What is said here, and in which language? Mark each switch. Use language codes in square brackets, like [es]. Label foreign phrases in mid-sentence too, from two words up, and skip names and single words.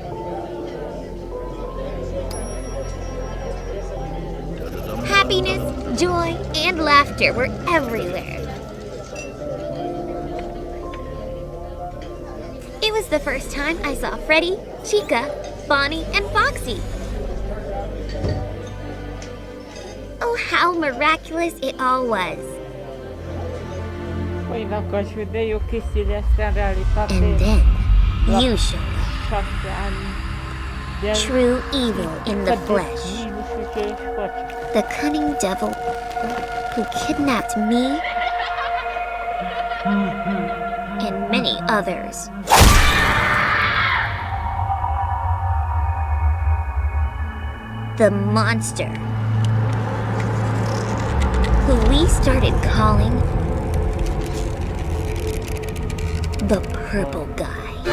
[en] Happiness, joy, and laughter were everywhere. It was the first time I saw Freddy, Chica, Bonnie, and Foxy. Oh, how miraculous it all was. [ro] Păi dacă aș vedea eu chestiile astea în realitate [en] And then, [ro] la [en] you showed up. [ro] 7 ani de ani, [en] True evil in the flesh. [ro] nu știu ce își face. [en] The cunning devil who kidnapped me and many others. The monster who we started calling the Purple Guy.